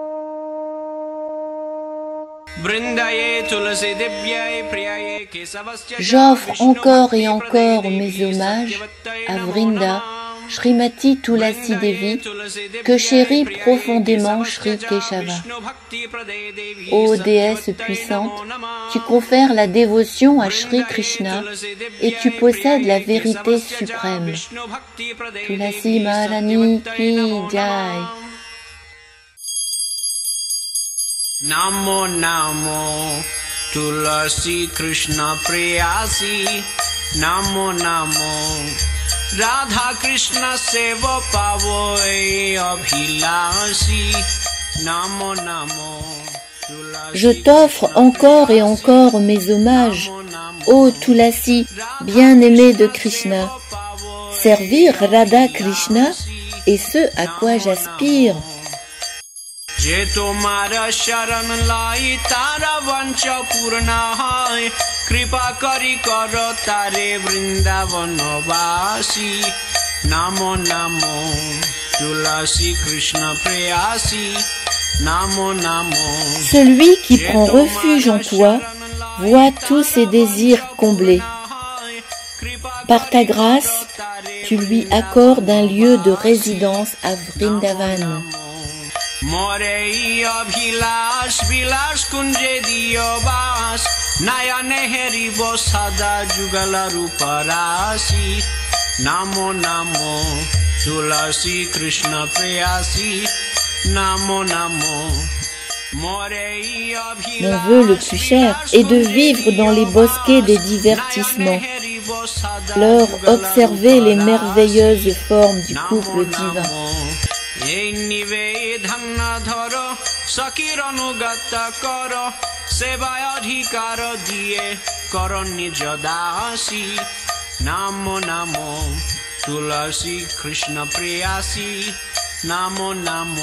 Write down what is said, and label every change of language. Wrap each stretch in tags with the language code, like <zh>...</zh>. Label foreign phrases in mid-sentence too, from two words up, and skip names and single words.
<fr>J'offre encore et encore mes hommages à Vrinda, Srimati Tulasi Devi, que chérit profondément Sri Keshava. Ô déesse puissante, tu confères la dévotion à Sri Krishna et tu possèdes la vérité suprême.</fr> <hi>तुलसी महारानी की जय.</hi> <bn>নমো নমো তুলসী কৃষ্ণ প্রেয়সী নমো নমো রাধা কৃষ্ণ সেবা পাবো অভিলাষী নমো নমো.</bn> <fr>Je t'offre encore et encore mes hommages, ô Tulasi, bien-aimé de Krishna. Servir Radha Krishna est ce à quoi j'aspire.</fr> <bn>যে তোমার শরণ লই তার বাঞ্ছা পূর্ণ হই কৃপা করি করো তারে বৃন্দাবন বাসী নমো নমো তুলসী কৃষ্ণ প্রেয়সী নমো নমো.</bn> <fr>Celui qui prend refuge en toi voit tous ses désirs comblés. Par ta grâce, tu lui accordes un lieu de résidence à Vrindavan.</fr> <bn>মোরেই অভিলাষ বিলাস কুঞ্জে দিও বাস নয়নে হেরিবো সদা যুগল রূপরাশি নমো নমো তুলসী কৃষ্ণ প্রেয়সী নমো নমো.</bn> <fr>Mon vœu le plus cher est de vivre dans les bosquets des divertissements, leur observer les merveilleuses formes du couple divin.</fr> <bn>নমো নমো তুলসী কৃষ্ণ প্রেয়সী নমো নমো.</bn>